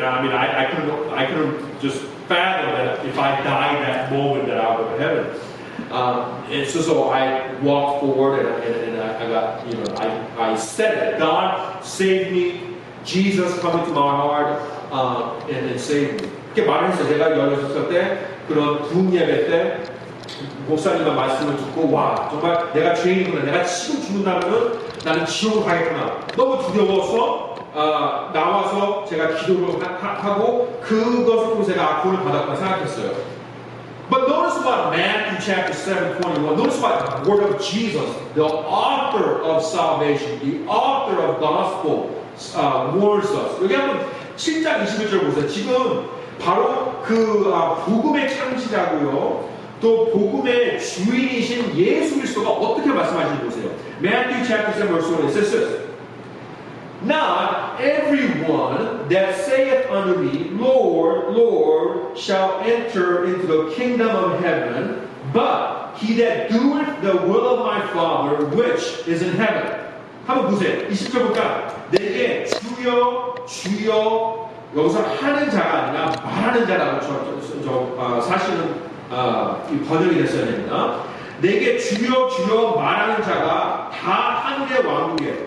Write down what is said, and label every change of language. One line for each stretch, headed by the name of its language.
English: I mean, I couldn't just fathom that if I died that moment that I would go to heaven. And so I walked forward and I got, you know, I said it. God saved me. Jesus come into my heart and saved me.
Korean: 이렇게 말을 했어요. 제가 16살 때 그런 부흥 예배 때 목사님의 말씀을 듣고 와 정말 내가 죄인이구나. 내가 지금 죽는다면 나는 지옥으로 가겠구나. 너무 두려워서 나와서 제가 기도를 하고 그것을 통해서 제가 구원을 받았구나 생각했어요.
English: But notice what Matthew chapter 7:21. Notice what the word of Jesus, the author of salvation, the author of gospel, warns us.
Korean: 여기 한번 7장 21절 보세요. 지금 바로 그 복음의 창시자고요. 또 복음의 주인이신 예수 그리스도가 어떻게 말씀하시는지 보세요.
English: Matthew chapter 7 verse 1 it says this. Not everyone that saith unto me, Lord, Lord, shall enter into the kingdom of heaven, but he that doeth the will of my Father which is in heaven.
Korean: 한번 보세요. 20절 보니까 내게 주여 주여 여기서 하는 자가 아니라 말하는 자라고 사실은 이 번역이 됐어야 됩니다. 내게 주여 주여 말하는 자가 다 하늘의 왕국이에요.